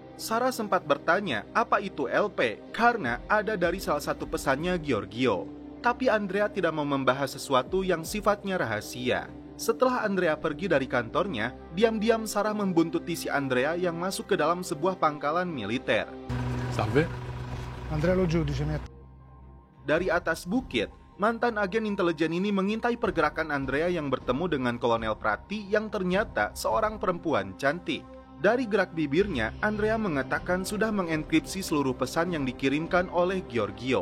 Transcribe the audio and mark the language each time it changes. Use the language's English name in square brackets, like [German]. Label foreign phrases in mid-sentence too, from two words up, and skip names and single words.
[Indonesian] Sarah sempat bertanya apa itu LP karena ada dari salah satu pesannya Giorgio. Tapi Andrea tidak mau membahas sesuatu yang sifatnya rahasia. Setelah Andrea pergi dari kantornya, diam-diam Sarah membuntuti si Andrea yang masuk ke dalam sebuah pangkalan militer. [Italian] Salve. Andrea lo giudice. [Indonesian] Dari atas bukit, mantan agen intelijen ini mengintai pergerakan Andrea yang bertemu dengan Kolonel Prati yang ternyata seorang perempuan cantik. Dari gerak bibirnya, Andrea mengatakan sudah mengenkripsi seluruh pesan yang dikirimkan oleh Giorgio.